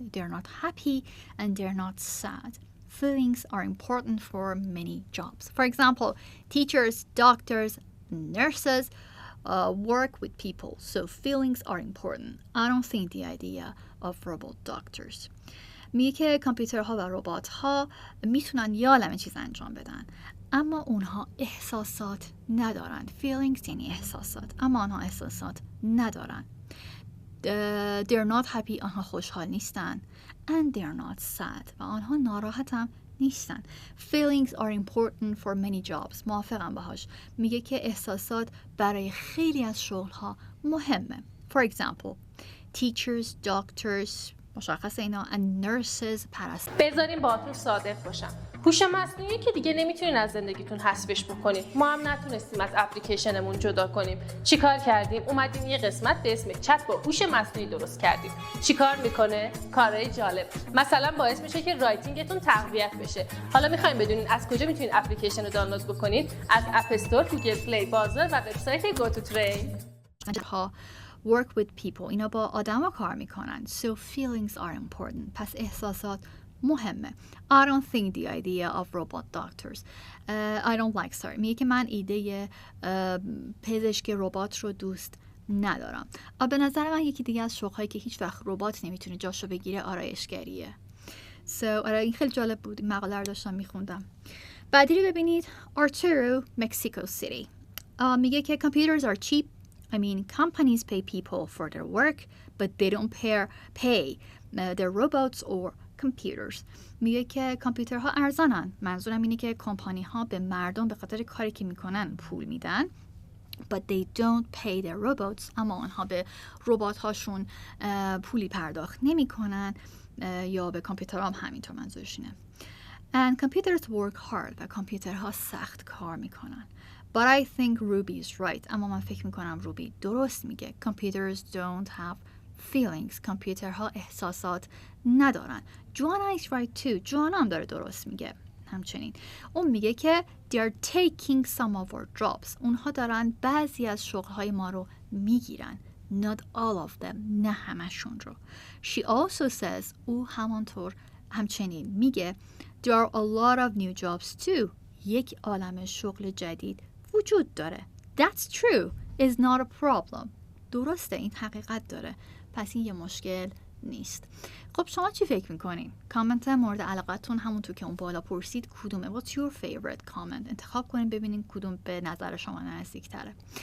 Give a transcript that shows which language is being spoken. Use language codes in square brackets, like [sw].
[en] They're not happy and they're not sad. Feelings are important for many jobs. For example, teachers, doctors, nurses work with people, so feelings are important. I don't think the idea of robot doctors. [fa] میگه که کامپیوترها و ربات‌ها میتونن یه عالمه چیز انجام بدن، اما اونها احساسات ندارن. Feelings یعنی احساسات، اما آنها احساسات ندارن. [en] They're not happy. [fa] آنها خوشحال نیستن. [en] And they're not sad. [fa] و آنها ناراحت هم نیستن. [en] Feelings are important for many jobs. [fa] موافقم باهاش. میگه که احساسات برای خیلی از شغل‌ها مهمه. [en] For example, teachers, doctors، [fa] مشخص اینا، [en] and nurses، [fa] پرستاران. بذاریم باهاتون صادق باشم. هوش مصنوعی که دیگه نمیتونین از زندگیتون حذفش بکنید. ما هم نتونستیم از اپلیکیشنمون جدا کنیم. چیکار کردیم؟ اومدیم یه قسمت به اسم چت با هوش مصنوعی درست کردیم. چیکار میکنه؟ کارهای جالب. مثلا باعث میشه که رایتینگتون تقویت بشه. حالا میخوایم بدونین از کجا میتونین اپلیکیشن رو دانلود بکنید؟ از اپ استور، گوگل پلی، بازار و وبسایت گو تو ترین. [en] Work with people. [fa] اینا با آدما کار میکنن. [en] So feelings are important. [fa] پس احساسات مهمه. [en] I don't think the idea of robot doctors. I don't like. [fa] میگه که من ایده پزشک ربات رو دوست ندارم. به نظر من یکی دیگه از شغل‌هایی که هیچ وقت ربات نمیتونه جاشو بگیره آرایشگریه. آره این خیلی جالب بود. این مقاله رو داشتم میخوندم. بعدی رو ببینید. Arturo, Mexico City. میگه که [en] computers are cheap. I mean, companies pay people for their work, but they don't pay their robots or computers. [fa] میگه که کامپیوترها ارزانن. منظورم اینه که کمپانی ها به مردم به خاطر کاری که میکنن پول میدن. [en] But they don't pay their robots. [fa] اما آنها به ربات هاشون پولی پرداخت نمیکنن، یا به کامپیوترها هم همینطور منظورش اینه. [en] And computers work hard. [fa] و کامپیوترها سخت کار میکنن. [en] But I think Ruby is right. [fa] اما من فکر میکنم روبی درست میگه. [en] Computers don't have feelings. [fa] کامپیوترها احساسات ندارن. [en] Joanna is right too. [fa] Joanna هم داره درست میگه. همچنین اون میگه که [en] they're taking some of our jobs. [fa] اونها دارن بعضی از شغلهای ما رو میگیرن. [en] Not all of them. [fa] نه همشون رو. [en] She also says [fa] او همچنین میگه [en] there are a lot of new jobs too. [fa] یک عالمه شغل جدید وجود داره. [en] That's true. Is not a problem. [fa] درسته، این حقیقت داره. پس این یه مشکل نیست. خب شما چی فکر میکنین؟ کامنت مورد علاقتون همونطور که اون بالا پرسید کدومه؟ [en] What's your favorite comment؟ [fa] انتخاب کنین ببینین کدوم به نظر شما نزدیک تره.